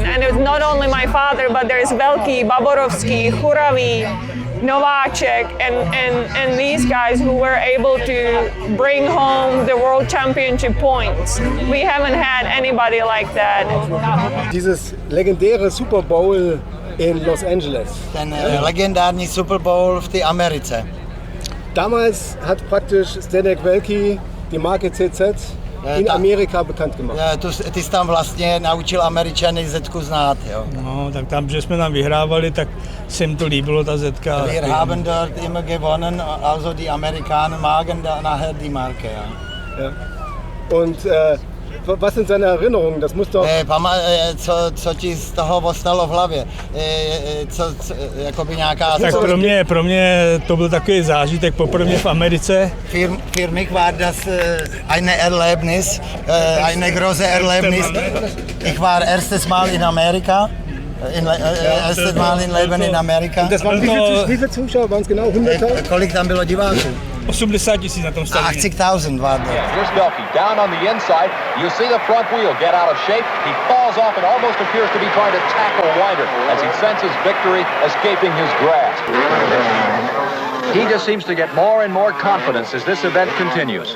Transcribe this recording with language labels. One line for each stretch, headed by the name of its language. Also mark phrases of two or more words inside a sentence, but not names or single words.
English: And it's not only my father, but there's Velký, Baborovský, Churavý, Nováček, and these guys who were able to bring home the world championship points. We haven't had anybody like that.
German: Dieses legendäre Super Bowl in Los Angeles.
Czech: Ten legendární Super Bowl v té Americe.
German: Damals hat praktisch Zdeněk Velký die Marke CZ in Amerika bekannt gemacht.
Czech: Ty jsi tam vlastně naučil Američany Zetku znát, jo? No, tak tam, že jsme tam vyhrávali, tak se jim to líbilo, ta Zetka.
German: Wir haben dort immer gewonnen, also die Amerikaner magen nachher die Marke, ja. Ja. Und was sind seine Erinnerungen? Das muss doch...
Czech: Co ti z toho ostalo v hlavě? Jakoby nějaká... Tak pro mě to byl takový zážitek poprvé v Americe.
German: Für mich war das eine Erlebnis, eine große Erlebnis. Ich war erstes Mal in Amerika. Erstes Mal in Leben in Amerika. Und das waren wie viele Zuschauer? Waren es genau 100.000?
Czech: Kolik tam bylo diváků? 80 000 na tom stadionu.
Swedish: 80,000 var det.
English: Here's Velký down on the inside. You see the front wheel get out of shape. He falls off and almost appears to be trying to tackle Weinert as he senses victory escaping his grasp. He just seems to get more and more confidence as this event continues.